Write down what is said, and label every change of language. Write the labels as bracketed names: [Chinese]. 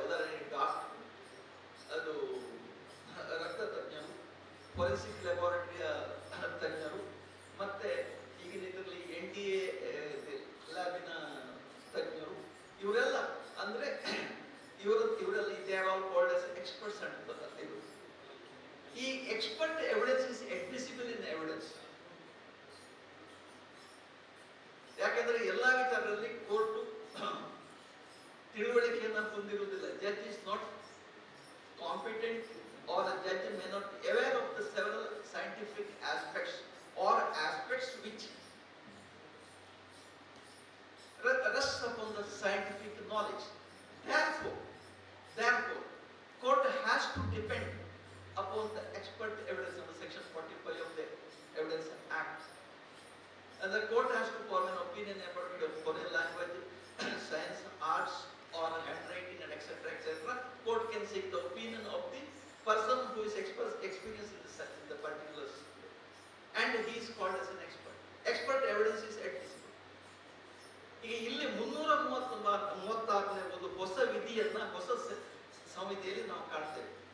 [Kannada] ಉದಾಹರಣೆಗೆ ಡಾಕ್ಟರ್, ಅದು ರಕ್ತ ತಜ್ಞರು, ಫೋರೆನ್ಸಿಕ್ ಲ್ಯಾಬೋರೇಟರಿಯ ತಜ್ಞರು, ಮತ್ತೆ ಈಗಿನ ಇದರಲ್ಲಿ NDA ಲ್ಯಾಬಿನ ತಜ್ಞರು, ಇವರೆಲ್ಲ ಅಂದ್ರೆ ಇವರೆಲ್ಲ [English] they are all called as experts [Kannada] ಅಂತ. [English] ಈ expert evidence is admissible in evidence. [Kannada] ಯಾಕಂದ್ರೆ ಎಲ್ಲಾ ವಿಚಾರದಲ್ಲಿ ಕೋರ್ಟು ತಿಳುವಳಿಕೆಯನ್ನು ಹೊಂದಿರುವುದಿಲ್ಲ. [English] Judge is not competent or the judge may not be aware of the several scientific aspects or aspects which rest upon the scientific knowledge. Therefore, court has to depend upon the expert evidence under Section 45 of the Evidence Act. And the court has to form an opinion about the foreign language, science, arts, or handwriting, and etc. Court can seek the opinion of the person who is experienced in the particular field, and he is called as an expert. Expert evidence is admissible. [Kannada] ಈಗ ಇಲ್ಲಿ 336ನೇ ಒಂದು ಹೊಸ ವಿಧಿಯನ್ನ ಹೊಸ ಸಂಹಿತೆಯಲ್ಲಿ ನಾವು ಕಾಣ್ತೇವೆ.